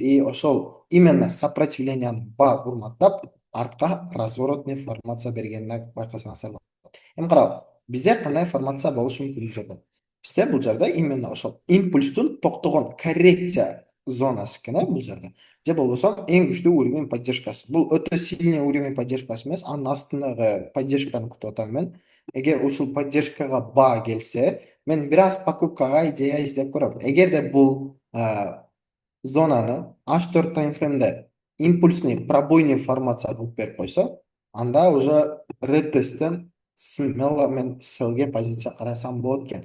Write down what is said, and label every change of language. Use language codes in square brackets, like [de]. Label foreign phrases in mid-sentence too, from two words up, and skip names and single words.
[uz] O'sha [ru] именно сопротивленияni [uz] baho o'rnatab, ortqa разворотный formatsiya berganini bayqasangizlar bo'ladi. Endi qarang, bizda qanday formatsiya bo'lishi mumkin bu yerda? Bizda bu yerda именно o'sha impulsdan to'xtagan korreksiya zonasigina bu yerda. Je bo'lsa eng kuchli [ru] уровень поддержкасы. [uz] Bu o'ta [ru] сильный уровень поддержкасы [uz] emas, aniq ostidagi поддержканы kutyapman. Agar o'sha поддержкаga baho kelsa, men biroz покупкаga ideya izlab ko'raman. Agarda bu zonani H4 [en] time frame'da [uz] impulsni пробойный formatsiya bo'lib berib qo'ysa, anda уже retestdan smelo men sellga pozitsiya qarasam bo'lgan.